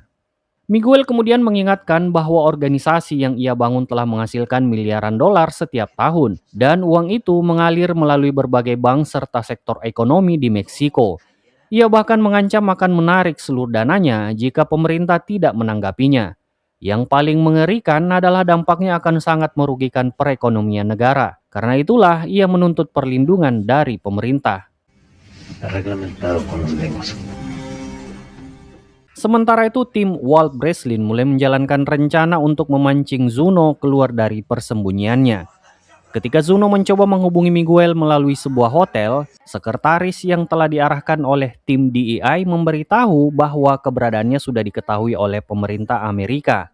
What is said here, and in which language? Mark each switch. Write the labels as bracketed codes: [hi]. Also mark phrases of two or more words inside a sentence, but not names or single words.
[id] Miguel kemudian mengingatkan bahwa organisasi yang ia bangun telah menghasilkan miliaran dolar setiap tahun dan uang itu mengalir melalui berbagai bank serta sektor ekonomi di Meksiko. Ia bahkan mengancam akan menarik seluruh dananya jika pemerintah tidak menanggapinya. Yang paling mengerikan adalah dampaknya akan sangat merugikan perekonomian negara. Karena itulah ia menuntut perlindungan dari pemerintah. [es] Reglamentado con los lengos. [id] Sementara itu, tim Walt Breslin mulai menjalankan rencana untuk memancing Zuno keluar dari persembunyiannya. Ketika Zuno mencoba menghubungi Miguel melalui sebuah hotel, sekretaris yang telah diarahkan oleh tim DEI memberitahu bahwa keberadaannya sudah diketahui oleh pemerintah Amerika.